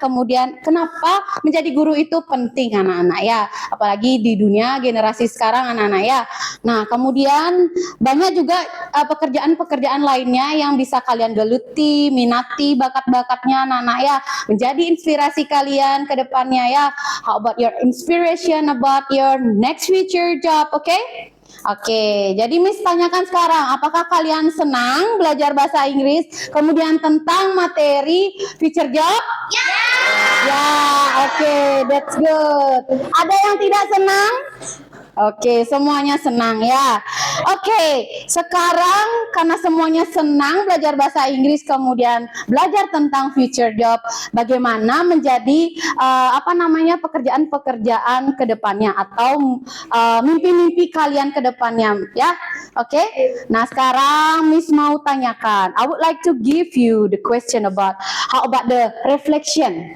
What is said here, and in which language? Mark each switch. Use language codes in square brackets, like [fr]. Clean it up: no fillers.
[id] Kemudian kenapa menjadi guru itu penting anak-anak ya, apalagi di dunia generasi sekarang anak-anak ya. Nah kemudian banyak juga pekerjaan-pekerjaan lainnya yang bisa kalian geluti, minati bakat-bakatnya anak-anak ya, menjadi inspirasi kalian ke depannya ya. [en] How about your inspiration about your next future job, okay? [id] Oke, jadi Miss tanyakan sekarang, apakah kalian senang belajar bahasa Inggris? Kemudian tentang materi future job? Ya, oke, [en] that's good. [id] Ada yang tidak senang? Oke, semuanya senang ya. Oke, sekarang karena semuanya senang belajar bahasa Inggris, kemudian belajar tentang future job, bagaimana menjadi pekerjaan-pekerjaan ke depannya atau mimpi-mimpi kalian ke depannya ya. Oke. Nah, sekarang Miss mau tanyakan. [en] I would like to give you the question about how about the reflection.